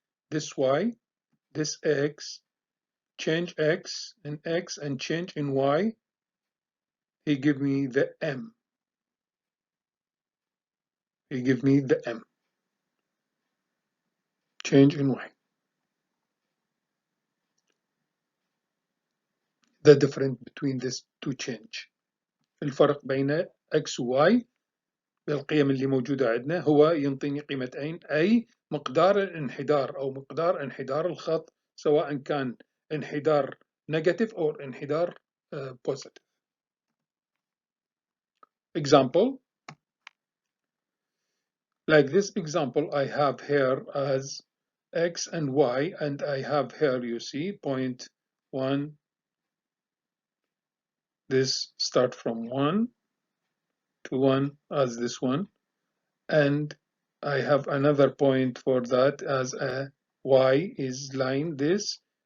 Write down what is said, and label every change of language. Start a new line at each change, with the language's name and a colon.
English: This Y, this X, change X in X and change in Y, he give me the M. He give me the M. Change in Y. the difference between these two change.
Arabic: الفرق بين x و y بالقيم اللي موجودة عندنا هو ينطيني قيمتين، أي مقدار الانحدار أو مقدار انحدار الخط، سواء كان انحدار negative أو انحدار positive.
English: Example, like this example I have here as x and y, and I have here, you see, point 1, this start from 1 to 1 as this one, and I have another point for that as a y is line this